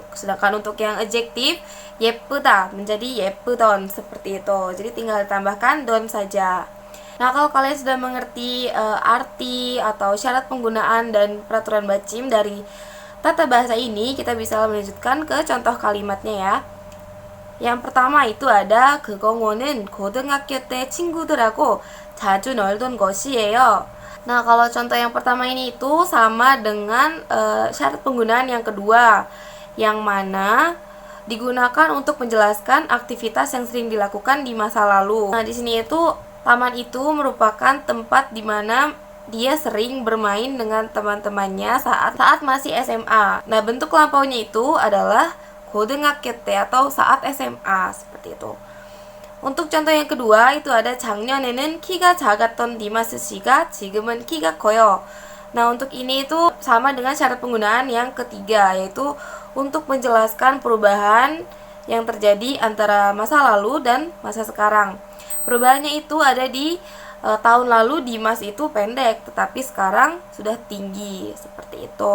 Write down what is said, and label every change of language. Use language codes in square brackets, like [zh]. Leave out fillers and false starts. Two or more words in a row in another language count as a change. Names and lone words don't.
[id] Sedangkan untuk yang adjektif 예쁘다 menjadi 예쁘던 seperti itu. Jadi tinggal ditambahkan don saja. Nah, kalau kalian sudah mengerti arti atau syarat penggunaan dan peraturan bacim dari tata bahasa ini, kita bisa melanjutkan ke contoh kalimatnya ya. Yang pertama itu ada [ko] 그공원은 고등학교 때 친구들하고 자주 놀던 곳이에요. [id] Nah, kalau contoh yang pertama ini itu sama dengan syarat penggunaan yang kedua, yang mana digunakan untuk menjelaskan aktivitas yang sering dilakukan di masa lalu. Nah, di sini itu taman itu merupakan tempat di mana dia sering bermain dengan teman-temannya saat masih SMA. Nah, bentuk lampaunya itu adalah [ko] 고등학교 때 [id] atau saat SMA, seperti itu. untuk contoh yang kedua itu ada [ko] 작년에는 키가 작았던 디마스 씨가 지금은 키가 커요. [id] Nah, untuk ini itu sama dengan syarat penggunaan yang ketiga, yaitu untuk menjelaskan perubahan yang terjadi antara masa lalu dan masa sekarang. Perubahannya itu ada di tahun lalu Dimas itu pendek, tetapi sekarang sudah tinggi, seperti itu.